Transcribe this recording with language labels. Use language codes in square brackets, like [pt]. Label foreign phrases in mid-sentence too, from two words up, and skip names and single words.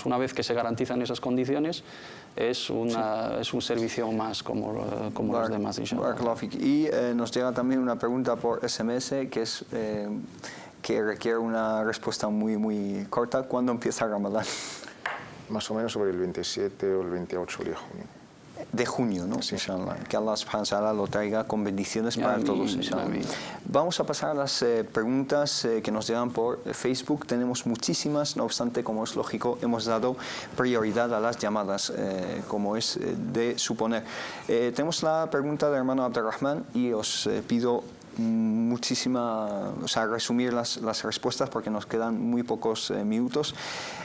[es] Una vez que se garantizan esas condiciones, es un servicio más como los demás, inshallah. Y nos llega también una pregunta por SMS que requiere una respuesta muy corta. ¿Cuándo empieza Ramadán? Más o menos sobre el 27 o el 28 de junio. De junio, ¿no? Sí. Inshallah. Que [ar] الله سبحانه وتعالى [es] lo traiga con bendiciones para todos, inshallah. Vamos a pasar a las preguntas que nos llegan por Facebook. Tenemos muchísimas, no obstante, como es lógico, hemos dado prioridad a las llamadas, como es de suponer. Tenemos la pregunta del hermano Abdelrahman y os pido resumir las respuestas porque nos quedan muy pocos minutos.